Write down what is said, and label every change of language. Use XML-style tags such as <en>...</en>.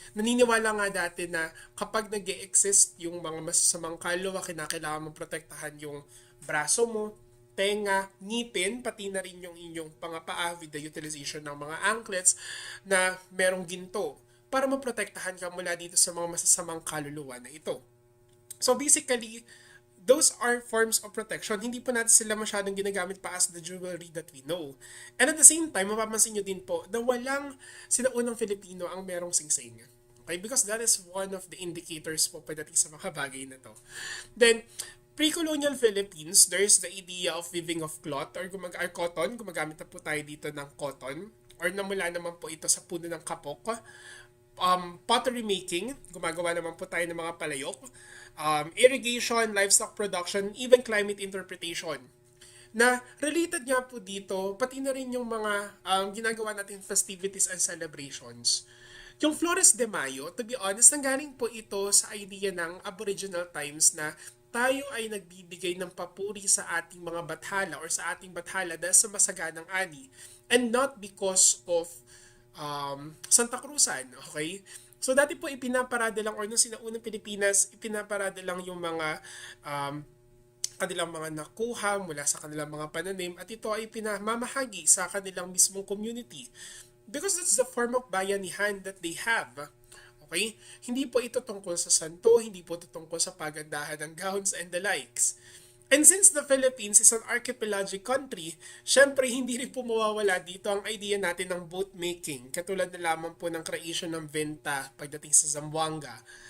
<tl>Naniniwala nga dati na kapag nag-e-exist yung mga masasamang kaluluwa, kinakailangan mong protektahan yung braso mo, tenga, ngipin, pati na rin yung inyong pangapaa</tl> <en>with the utilization</en> <tl>ng mga anklets na merong ginto para maprotektahan ka mula dito sa mga masasamang kaluluwa na ito.</tl> <en>So basically, those are forms of protection.</en> <tl>Hindi po natin sila masyadong ginagamit pa</tl> <en>as the jewelry that we know. And at the same time,</en> <tl>mapapansin nyo din po na walang sinaunang Filipino ang merong singsing. Okay?</tl> <en>Because that is one of the indicators po</en> <tl>pagdating sa mga bagay na to.</tl> <en>Then, pre-colonial Philippines, there's the idea of weaving of cloth or cotton.</en> <tl>Gumagamit na po tayo dito ng cotton. Or namula naman po ito sa puno ng kapok.</tl> <en>Pottery making,</en> <tl>gumagawa naman po tayo ng mga palayok,</tl> <en>irrigation, livestock production, even climate interpretation.</en> <tl>Na related nga po dito, pati na rin yung mga ginagawa natin festivities and celebrations. Yung Flores de Mayo,</tl> <en>to be honest,</en> <tl>nanggaling po ito sa idea ng Aboriginal times na tayo ay nagbibigay ng papuri sa ating mga bathala or sa ating bathala dahil sa masaganang ani.</tl> <en>And not because of Santa Cruzan, okay?</en> <tl>So dati po ipinaparada lang or nung sinaunang Pilipinas, ipinaparada lang yung mga kanilang mga nakuha mula sa kanilang mga pananim at ito ay pinamamahagi sa kanilang mismong community.</tl> <en>Because that's the form of bayanihan that they have. Okay?</en> <tl>Hindi po ito tungkol sa santo, hindi po ito tungkol sa pagandahan ng gowns and the likes.</tl> <en>And since the Philippines is an archipelagic country,</en> <tl>syempre hindi rin po mawawala dito ang idea natin ng boat making, katulad na lamang po ng creation ng venta pagdating sa Zamboanga.</tl>